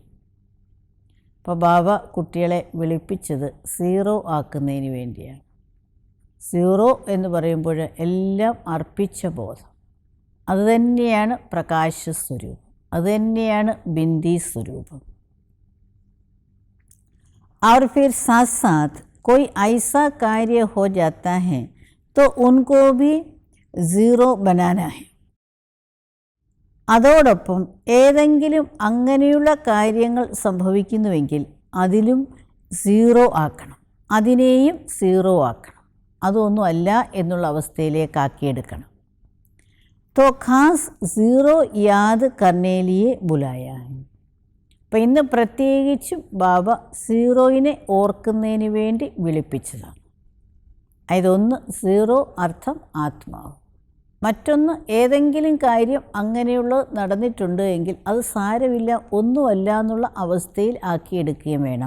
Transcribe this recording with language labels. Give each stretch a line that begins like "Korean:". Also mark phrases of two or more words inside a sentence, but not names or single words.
Malayalam: അപ്പോൾ ബാബ കുട്ടികളെ വിളിപ്പിച്ചത് സീറോ ആക്കുന്നതിന് വേണ്ടിയാണ്. സീറോ എന്ന് പറയുമ്പോൾ എല്ലാം അർപ്പിച്ച ബോധം, അതുതന്നെയാണ് പ്രകാശസ്വരൂപം, അതുതന്നെയാണ് ബിന്ദി സ്വരൂപം.
Hindi: और फिर साथ साथ कोई ऐसा कार्य हो जाता है तो उनको भी ज़ीरो बनाना है.
Malayalam: അതോടൊപ്പം ഏതെങ്കിലും അങ്ങനെയുള്ള കാര്യങ്ങൾ സംഭവിക്കുന്നുവെങ്കിൽ അതിലും സീറോ ആക്കണം, അതിനെയും സീറോ ആക്കണം, അതൊന്നുമല്ല എന്നുള്ള അവസ്ഥയിലേക്കാക്കിയെടുക്കണം.
Hindi: तो खास ज़ीरो याद करने लिए बुलाया है.
Malayalam: അപ്പം ഇന്ന് പ്രത്യേകിച്ചും ബാബ സീറോയിനെ ഓർക്കുന്നതിന് വേണ്ടി വിളിപ്പിച്ചതാണ്. അതൊന്ന് സീറോ അർത്ഥം ആത്മാവ്, മറ്റൊന്ന് ഏതെങ്കിലും കാര്യം അങ്ങനെയുള്ള നടന്നിട്ടുണ്ട് എങ്കിൽ അത് സാരമില്ല, ഒന്നുമല്ല എന്നുള്ള അവസ്ഥയിൽ ആക്കിയെടുക്കുകയും വേണം.